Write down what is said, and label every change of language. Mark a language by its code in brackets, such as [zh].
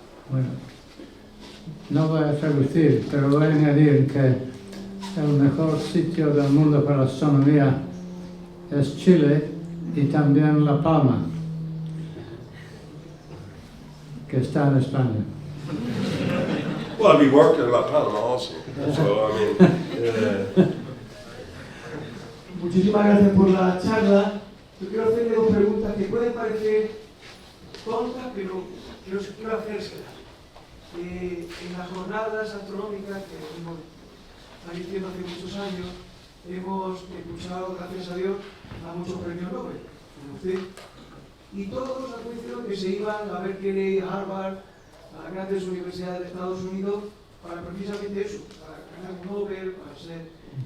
[es] Bueno, no voy a traducir, pero voy a añadir que el mejor sitio del mundo para la astronomía es Chile y también La Palma, que está en España. [en] Well, we worked in La Palma also, so I mean. [es] Muchísimas gracias por la charla. Yo quiero hacerle dos preguntas que pueden parecer tontas, pero quiero hacérselas. En las jornadas astronómicas que hemos estado haciendo hace muchos años, hemos escuchado, gracias a Dios, a muchos premios Nobel, como usted, y todos han coincidido que se iban a Berkeley, a Harvard, a las grandes universidades de Estados Unidos, para precisamente eso, para ganar un Nobel, para ser...